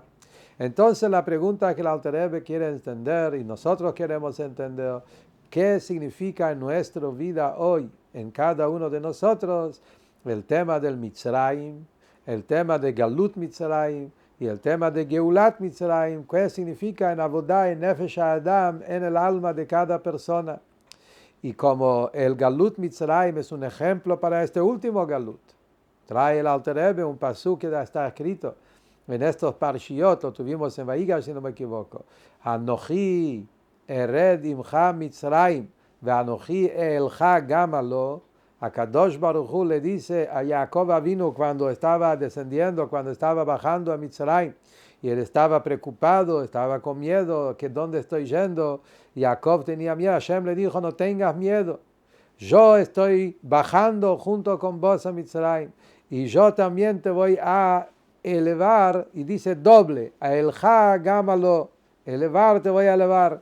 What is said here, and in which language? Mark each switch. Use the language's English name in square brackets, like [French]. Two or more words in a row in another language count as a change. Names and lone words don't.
[Spanish] Entonces la pregunta que el Alter Rebbe quiere entender y nosotros queremos entender, ¿qué significa en nuestra vida hoy, en cada uno de nosotros, el tema del Mitzrayim, el tema de [Hebrew] גלות מצרים, [Spanish] y el tema de [Hebrew] גאולת מצרים, [Spanish] ¿qué significa en Avodah, en [Hebrew] נפש אדם, [Spanish] en el alma de cada persona? Y como el [Hebrew] גלות מצרים [Spanish] es un ejemplo para este último Galut, trae el Alter Rebbe un pasuk que ya está escrito en estos Parshiot, lo tuvimos en Vaigash, si no me equivoco. [Hebrew] אנכי ארד עמך מצרים, ו אנכי אעלך גם עלה. הקדוש ברוך הוא [Spanish] le dice a Jacob Avinu cuando estaba descendiendo, cuando estaba bajando a Mitzrayim, y él estaba preocupado, estaba con miedo, que dónde estoy yendo. Jacob tenía miedo. Hashem le dijo, no tengas miedo. Yo estoy bajando junto con vos a Mitzrayim, y yo también te voy a elevar, y dice doble, [Hebrew] אעלך גם עלה, [Spanish] elevar te voy a elevar.